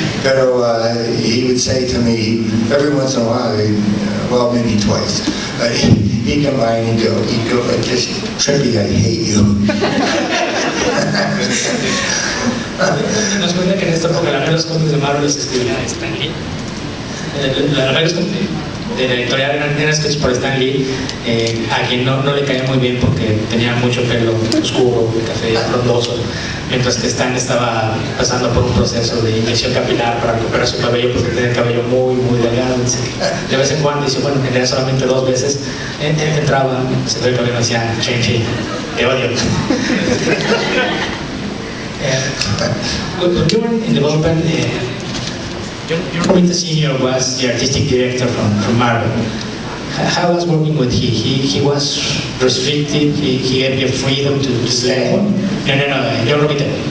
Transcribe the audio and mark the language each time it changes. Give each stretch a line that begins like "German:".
Spanish: Pero
English: he would say to me every once in a while, well, maybe twice, he'd come by and he'd go like this: Trimpe, I hate you.
Spanish: Nos cuenta que en esta época la los cómics de Marvel los escribía Stan Lee. Los de la editorial eran escritos por Stan Lee, a quien no le caía muy bien porque tenía mucho pelo oscuro, café frondoso, mientras que Stan estaba pasando por un proceso de inyección capilar para recuperar su cabello porque tenía el cabello muy, muy delgado. De vez en cuando, dice, bueno, en realidad solamente 2 veces entraba, se ve el cabello y decía: Trimpe, te odio.
English: When you were in the Bullpen, Romita Senior was the artistic director from Marvel. How was working with he was restricted, he gave you freedom to say, no, John Romita.